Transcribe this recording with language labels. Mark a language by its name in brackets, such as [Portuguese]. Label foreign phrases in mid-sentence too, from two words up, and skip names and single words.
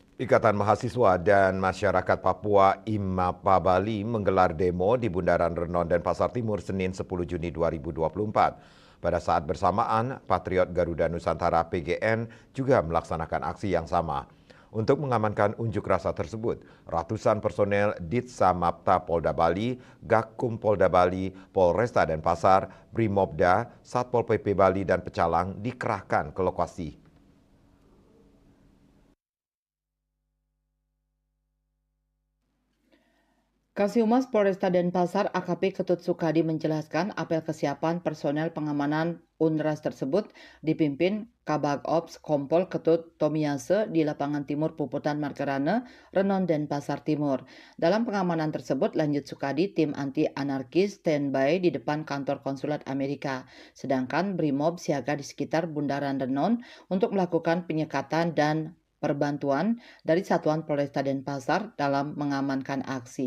[Indonesian] Ikatan Mahasiswa dan Masyarakat Papua IMAPA Bali menggelar demo di Bundaran Renon dan Pasar Timur Senin 10 Juni 2024. Pada saat bersamaan, Patriot Garuda Nusantara (PGN) juga melaksanakan aksi yang sama. Untuk mengamankan unjuk rasa tersebut, ratusan personel Ditsa Mapta Polda Bali, Gakum Polda Bali, Polresta Denpasar, Brimobda, Satpol PP Bali dan Pecalang dikerahkan ke lokasi. Kasihumas Polresta Denpasar AKP Ketut Sukadi menjelaskan apel kesiapan personel pengamanan UNRAS tersebut dipimpin Kabag Ops Kompol Ketut Tomiase di lapangan timur Puputan Markerane, Renon Denpasar Timur. Dalam pengamanan tersebut, lanjut Sukadi, tim anti-anarkis standby di depan kantor konsulat Amerika. Sedangkan Brimob siaga di sekitar Bundaran Renon untuk melakukan penyekatan dan perbantuan dari Satuan Polresta Denpasar dalam mengamankan aksi.